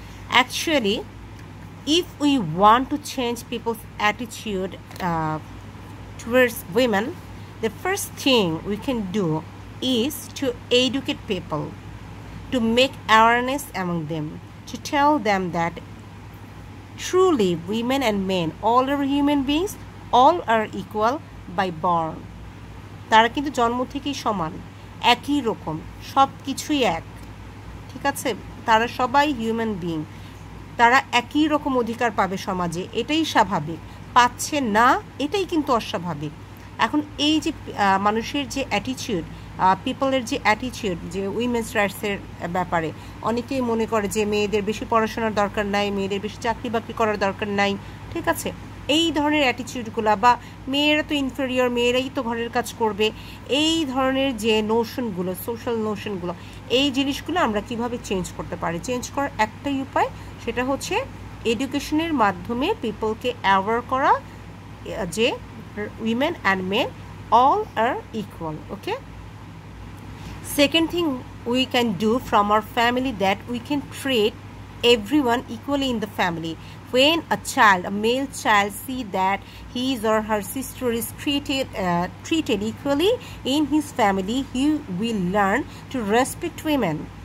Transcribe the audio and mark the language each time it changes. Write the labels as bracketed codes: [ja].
[en] Actually, if we want to change people's attitude towards women, the first thing we can do is to educate people, to make awareness among them, to tell them that truly women and men, all are human beings, all are equal by born. [bn] তারা কিন্তু জন্ম থেকেই সমান, একই রকম, সব কিছুই এক, ঠিক আছে? তারা সবাই হিউম্যান বিইং, তারা একই রকম অধিকার পাবে সমাজে, এটাই স্বাভাবিক। পাচ্ছে না, এটাই কিন্তু অস্বাভাবিক। এখন এই যে মানুষের যে অ্যাটিটিউড, পিপলের যে অ্যাটিটিউড যে উইমেন্স রাইটসের ব্যাপারে, অনেকেই মনে করে যে মেয়েদের বেশি পড়াশোনার দরকার নাই, মেয়েদের বেশি চাকরি বাকরি করার দরকার নাই, ঠিক আছে? এই ধরনের অ্যাটিটিউডগুলো, বা মেয়েরা তো ইনফেরিয়র, মেয়েরাই তো ঘরের কাজ করবে, এই ধরনের যে নোশনগুলো, সোশ্যাল নোশনগুলো, এই জিনিসগুলো আমরা কিভাবে চেঞ্জ করতে পারি? চেঞ্জ করার একটাই উপায়, সেটা হচ্ছে এডুকেশনের মাধ্যমে পিপলকে অ্যাওয়ার করা যে [en] women and men all are equal. Okay, second thing we can do from our family, that we can treat everyone equally in the family. When a child, a male child, see that his or her sister is treated equally in his family, he will learn to respect women.